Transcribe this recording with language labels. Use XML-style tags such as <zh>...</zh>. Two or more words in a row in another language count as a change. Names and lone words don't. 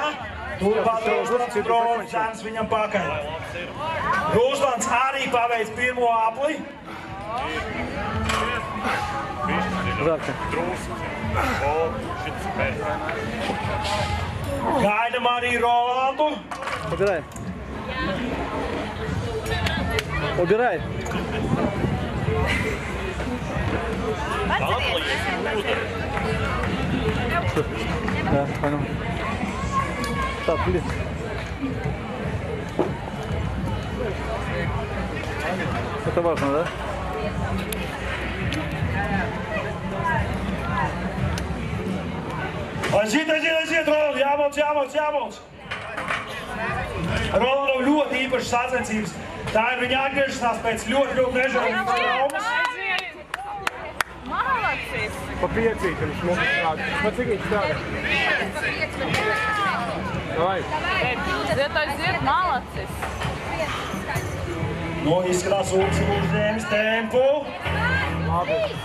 <lv>Turpat Ruslands Bronzans viņam pakaļ. Ruslands arī paveic pirmo apli.</lv> <ru>Жарко.</ru> <lv>Gaidam arī Rolandu.</lv> <ru>Убирай. Убирай. Да, понял. Так, блин. Это важно, да?</ru> <lv>Aiziet, Roland, jāmauc. Rolandam ļoti īpašas sacensības. Tā ir viņa atgriešanās pēc ļoti nežēlīgas traumas. Papriecīgi, viņš mums strādā. Pacīgīgi strādā. Давай. Aiziet, malacis. Nu, izskatās uzņēmis tempu. Labi.</lv>